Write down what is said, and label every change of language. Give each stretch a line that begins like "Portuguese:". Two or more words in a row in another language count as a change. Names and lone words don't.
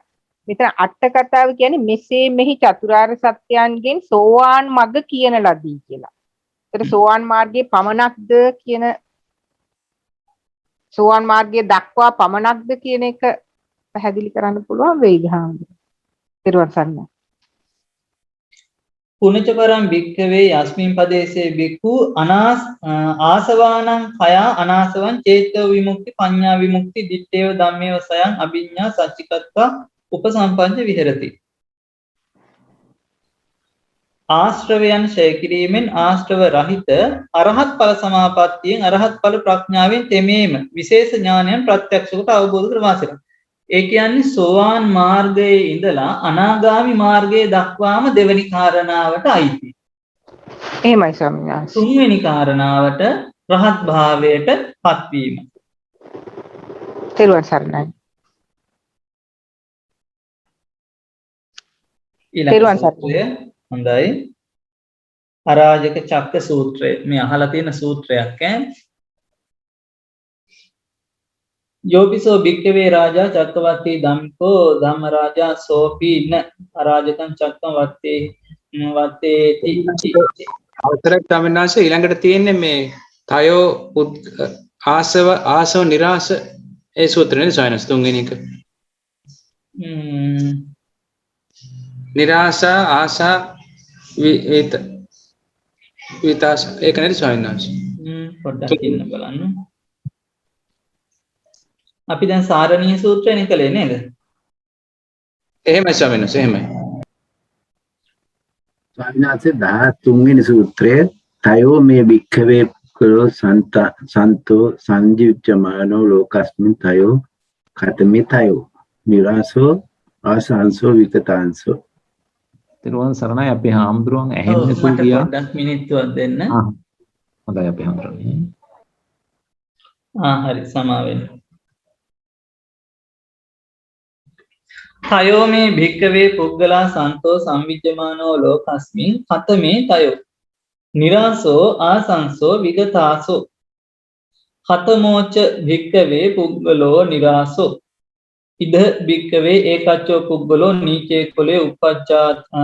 Sinhala: මෙතන අට කතාව කියන්නේ මෙසේ මෙහි චතුරාර්ය සත්‍යයන්ගෙන් සෝවාන් මග කියන ලදී කියලා. ඒතර සෝවාන් මාර්ගයේ පමණක්ද කියන සෝවාන් මාර්ගයේ දක්වා පමණක්ද කියන එක පැහැදිලි කරන්න පුළුවන් වෙයිද හාමුදුරුවෝ? ඊට වසන්න.
Pali: පුනච පරම් භික්ඛවේ යස්මින් පදේසේ භික්ඛු ආසවානං khaya අනාසවං චේතෝ විමුක්ති පඤ්ඤා විමුක්ති දිත්තේව ධම්මේව සයං අභිඤ්ඤා සච්චිකත්වා උපසම්පංච විහෙරති.
Sinhala: ආශ්‍රවයන් ඡය කිරීමෙන් ආශ්‍රව රහිත අරහත් ඵල සමාපත්තියෙන් අරහත් ඵල ප්‍රඥාවෙන් තෙමේම විශේෂ ඥානයන් ප්‍රත්‍යක්ෂ කොට අවබෝධ කර වාසය. ඒ කියන්නේ සෝවාන් මාර්ගයේ ඉඳලා අනාගාමි මාර්ගයේ දක්වාම දෙවෙනි කාරණාවට අයිති. එහෙමයි ස්වාමීන් වහන්සේ. තුන්වෙනි කාරණාවට රහත් භාවයට පත්වීම. තෙරුවන් සරණයි. ඊළඟ සූත්‍රය හොඳයි. අරාජක චක්ක සූත්‍රය. මේ අහලා තියෙන සූත්‍රයක් ඈ.
Pali: යෝපිසෝ භික්ඛවේ රාජා චක්කවර්ති ධම්කෝ ධම්ම රාජා සෝපීන අරාජකං චක්කම් වත්තේති.
Sinhala: අවතරක් තමනාශ ඊළඟට තියෙන්නේ මේ
Pali: තයෝ ආසව නිරාස
Sinhala: ඒ සූත්‍රනේ සයනස් තුන්වෙනි එක.
Pali: නිරාසා ආසා විතාස
Sinhala: ඒක නේද සයනස්? පොඩ්ඩක් ඉන්න බලන්න. අපි දැන් සාරණීය සූත්‍රයනේ කළේ නේද? එහෙමයි ස්වාමීන් වහන්සේ එහෙමයි. ස්වාමීන් වහන්සේ 13 වෙනි සූත්‍රයේ
Pali: තයෝ මේ භික්ඛවේ කුලෝ සන්තෝ සංජීව්‍යමානෝ ලෝකස්මින් තයෝ කතමේ තයෝ නිරාසෝ ආසංසෝ විකතාංසෝ.
Sinhala: තෙරුවන් සරණයි අපේ හාමුදුරුවන් ඇහෙන්නේ මට පොඩ්ඩක් මිනිත්තුවක් දෙන්න. හොඳයි අපේ හාමුදුරුවනේ. හරි සමාවෙන්න.
Pali: තයෝ මේ භික්ඛවේ පුද්ගලා සන්තෝ සංවිජ්ජමානෝ ලෝකස්මින් කතමේ තයෝ නිරාසෝ ආසංසෝ විගතාසෝ කතමෝච භික්ඛවේ පුද්ගලෝ නිරාසෝ ඉද භික්ඛවේ ඒකච්චෝ පුද්ගලෝ නීචේ කුලේ උපජ්ජාත්